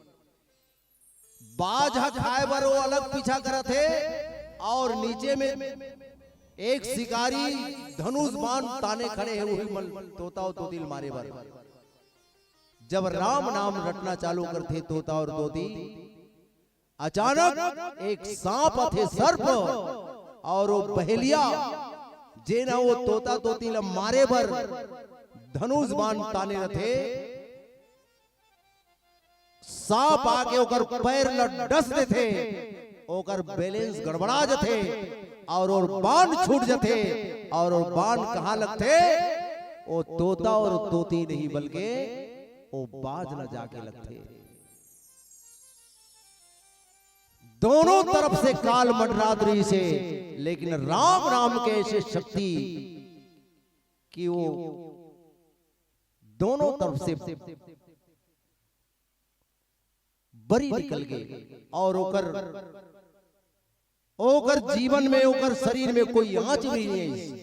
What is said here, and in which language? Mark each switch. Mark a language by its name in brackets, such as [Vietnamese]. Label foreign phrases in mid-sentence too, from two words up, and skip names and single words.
[Chhattisgarhi] बाज खाए बर वो अलग पीछा करत है और नीचे में एक शिकारी धनुष बाण ताने खड़े हैं वही तोता और तोती मारे बर। जब राम नाम रटना चालू करते तोता और तोती अचानक एक सांप थे सर्प और वो बहेलिया जेना वो तोता तोती ल मारे बर धनुष बाण ताने रथे, सांप आके ओकर पैर ल डस देथे, ओकर बैलेंस गड़बड़ा जथे और बाण छूट जथे और बाण कहां लगथे, वो तोता और तोती नहीं बल्कि वो बाज ल जाके लगथे। दोनों तरफ से काल मंडरादरी से, लेकिन राम नाम के ऐसे शक्ति कि वो दोनों तरफ से बरी निकल गए और ओकर जीवन में, ओकर शरीर में कोई आंच भी नहीं है।